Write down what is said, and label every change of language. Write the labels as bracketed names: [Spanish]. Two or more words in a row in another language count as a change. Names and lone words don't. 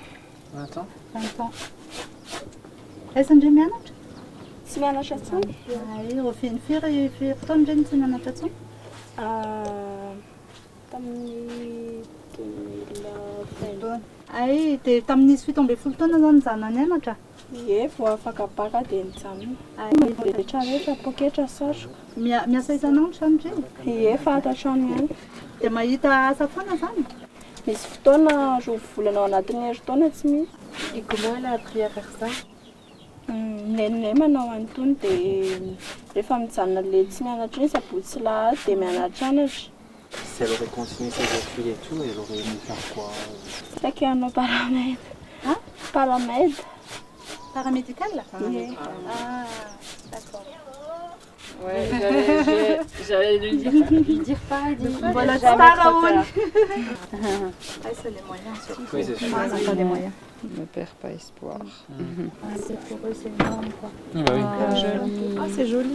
[French] 20 ans. 20 ans. [Malagasy] Aiza ndray mianatra? Tsy mianatra intsony. Ireo firy taona ndray tsy mianatra intsony? Tamin'ny 2020. Dia tamin'ny 17 taona zany zana nianatra? Ie, vao afaka baka dia nijanona. Rehetra rehetra poketra satroka. Miasa isanandro zany ndray? Ie, fantatrano ihany. Dia mahita asa foana zany? Misy fotoana roa volana ao anatin'ny herintaona tsy misy. [French] Et comment elle a appris à faire ça? [Malagasy] Nenay manao an'itony dia rehefa mijanona le tsy mianatra iny sabotsy lahady dia mianatranatra. [French] Si elle aurait continué ses études et tout, elle aurait aimé faire quoi? [Malagasy] Saky hanao paramède. Paramède. [French] Paramédical? [Malagasy] Ie. [French] Ouais, j'allais lui dire pareil. Voilà, Staraoun. C'est les moyens surtout. Oui, c'est sûr. Ils n'ont pas les moyens. Ne perds pas espoir. C'est pour eux, c'est énorme quoi. Joli. Ah, c'est joli.